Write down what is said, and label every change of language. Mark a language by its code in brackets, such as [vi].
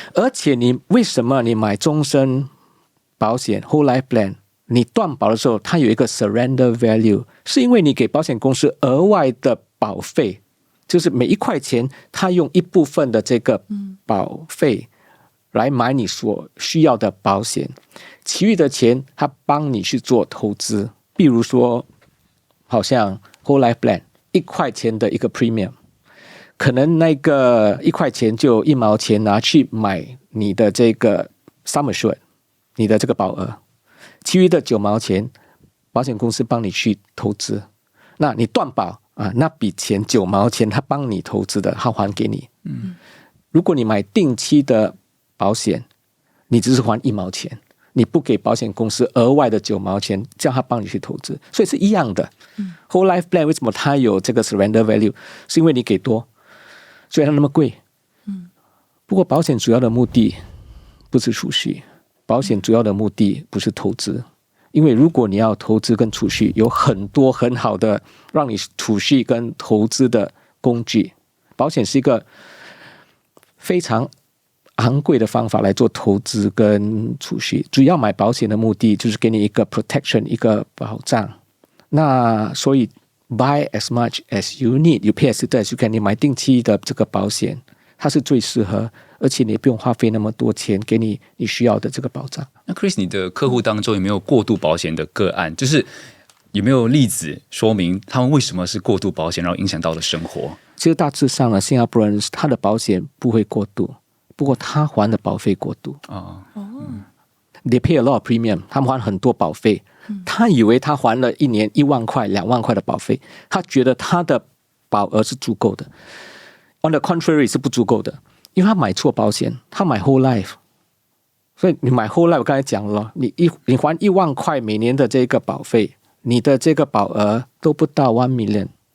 [zh] 而且你为什么你买终身保险 whole life plan， 你断保的时候，它有一个 surrender value， 是因为你给保险公司额外的保费，就是每1块钱，它用一部分的这个保费来买你所需要的保险，其余的钱它帮你去做投资。比如说，好像 whole life plan。 1块钱的一个 premium， 可能那个1块钱就1毛钱拿去买你的这个 sum assured， 你的这个保额，其余的9毛钱，保险公司帮你去投资。那你断保那笔钱9毛钱，他帮你投资的，他还给你。如果你买定期的保险，你只是还1毛钱。你不给保险公司额外的9毛钱，叫他帮你去投资，所以是一样的。 Whole life plan 为什么它有这个 surrender value？是因为你给多，所以它那么贵。不过保险主要的目的不是储蓄，保险主要的目的不是投资，因为如果你要投资跟储蓄，有很多很好的让你储蓄跟投资的工具。保险是一个非常昂贵的方法来做投资跟储蓄，主要买保险的目的就是给你一个 protection， 一个保障。那所以 [en] buy as much as you need, you pay as little as you can， [zh] 你买定期的这个保险，它是最适合，而且你也不用花费那么多钱，给你需要的这个保障。那 Chris， 你的客户当中有没有过度保险的个案？就是有没有例子说明他们为什么是过度保险，然后影响到了生活？其实大致上呢，新加坡人他的保险不会过度。不过他还的保费过度。哦， [en] They pay a lot of premium， [zh] 他们还很多保费。他以为他还了一年1万块、2万块的保费，他觉得他的保额是足够的。 [en] On the contrary [zh] 是不足够的，因为他买错保险，他买 whole life。所以你买 whole life， 我刚才讲了，你还1万块每年的这个保费，你的这个保额都不到1 million。